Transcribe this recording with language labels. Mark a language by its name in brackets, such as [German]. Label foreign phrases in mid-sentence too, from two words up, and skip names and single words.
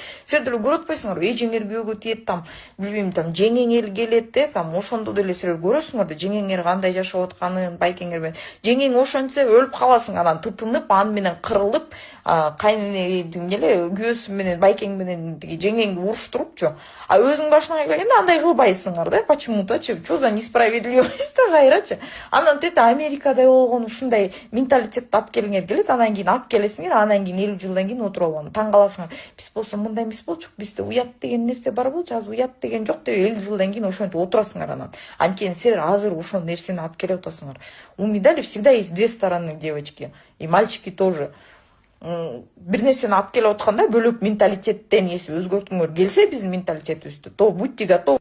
[Kyrgyz] Силер деле көрүп атпайсыңарбы, эжеңер күйөөгө тиет, там билбейм, там жеңеңер келет де, там ошондо деле силер көрөсүңөр да, жеңеңер кандай жашап атканын, байкеңер менен. Жеңең ошентсе өлүп каласың, анан тытынып, аны менен кырылып, кайненең эле күйөөсү менен, байкең менен тиги жеңеңди уруштурупчу. А өзүң башыңа келгенде андай кылбайсыңар да, [Russian] почему-то-чы, что за несправедливость [Kyrgyz] да кайрачы. Анан тете Америкада болгон ушундай менталитетти алып келиңер келет, анан кийин алып келесиңер, анан кийин 50 жылдан кийин отуруп алган. Таң каласыңар. Биз болсо мындай эмес болчук, бизде уят деген нерсе бар болчу, азыр уят деген жок деп 50 жылдан кийин ошентип отурасыңар анан. Анткени силер азыр ошол нерсени алып келип атасыңар. [Russian] У медали всегда есть две стороны, девочки, и мальчики тоже. [Kyrgyz] Бир нерсени алып келип атканда бөлөк менталитеттен эси өзгөрткүңөр келсе биздин менталитетибизди, [Russian] то будьте готовы.